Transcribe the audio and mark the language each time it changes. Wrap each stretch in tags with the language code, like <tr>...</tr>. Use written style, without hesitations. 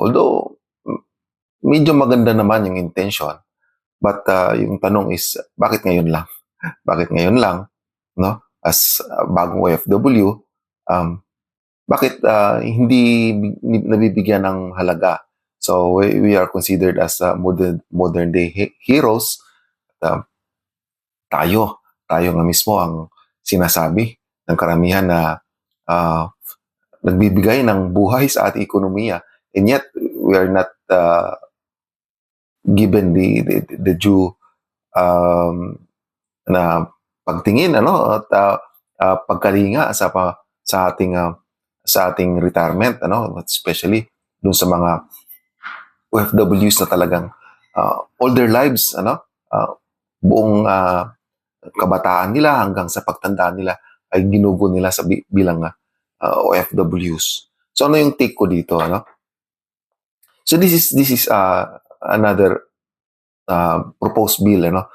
<tl>Although medyo maganda naman yung intention, but yung tanong is bakit ngayon lang? Bakit ngayon lang, no? As bagong OFW, um, bakit hindi nabibigyan ng halaga?</tl> <en>So we are considered as modern day heroes.</en> <tl>Uh, tayo nga mismo ang sinasabi ng karamihan na uh, nagbibigay ng buhay sa ating ekonomiya,</tl> <en>and yet we are not given the due</en> <tl>na pagtingin, ano, at pagkalinga sa ating retirement, ano, especially dun sa mga OFWs na talagang</tl> <en>all their lives,</en> <tl>ano, buong kabataan nila hanggang sa pagtanda nila ay ginugo nila bilang OFWs. So ano yung take ko dito, ano?</tl> <en>So this is another proposed bill, ano?</en>